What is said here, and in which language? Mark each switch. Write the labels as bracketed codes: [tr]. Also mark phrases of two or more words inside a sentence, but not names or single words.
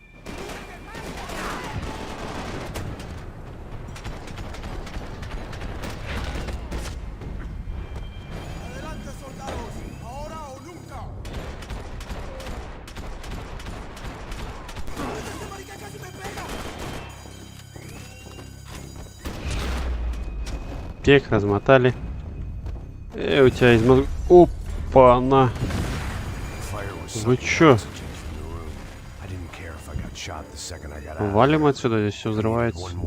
[es] ¡Adelante, soldados! ¡Ahora o nunca! ¡Este marica casi me pega! [ru] Тех размотали. У тебя из мозга... Опа-на! Вы чё? Валим отсюда, здесь все взрывается.